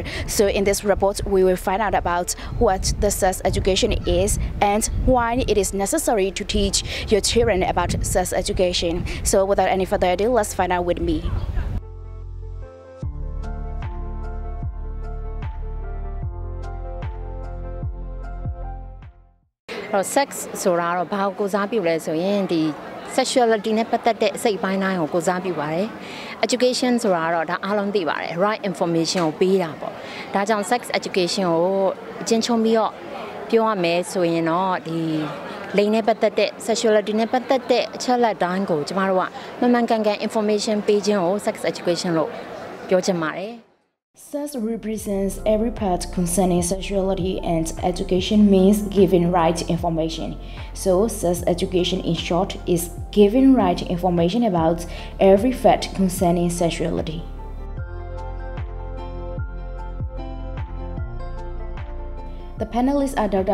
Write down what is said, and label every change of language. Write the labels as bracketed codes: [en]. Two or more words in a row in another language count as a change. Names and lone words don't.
[en] So in this report, we will find out about what the sex education is and why it is necessary to teach your children about sex education. So without any further ado, let's find out with me. [my] Sex ဆိုတာတော့ဘာကိုစားပြုလဲဆိုရင်ဒီ sexuality နဲ့ပတ်သက်တဲ့အစိတ်ပိုင်းတိုင်း ကိုစားပြုပါတယ် education ဆိုတာတော့ဒါအားလုံးသိပါတယ် [en] right information [my] ကိုပေးတာပေါ့ဒါကြောင့် [en] sex education [my] ကိုအကျဉ်းချုံးပြီးတော့ပြောရမယ်ဆိုရင်တော့ဒီလိင်နဲ့ပတ်သက်တဲ့ sexuality နဲ့ပတ်သက်တဲ့အချက်လက်တိုင်းကိုကျမတို့ကမှန်မှန်ကန်ကန် information ပေးခြင်းကို [en] sex education [my] လို့ပြောချင်ပါတယ် [en] Sex represents every part concerning sexuality, and education means giving right information. So, sex education in short is giving right information about every fact concerning sexuality. The panelists are Dr.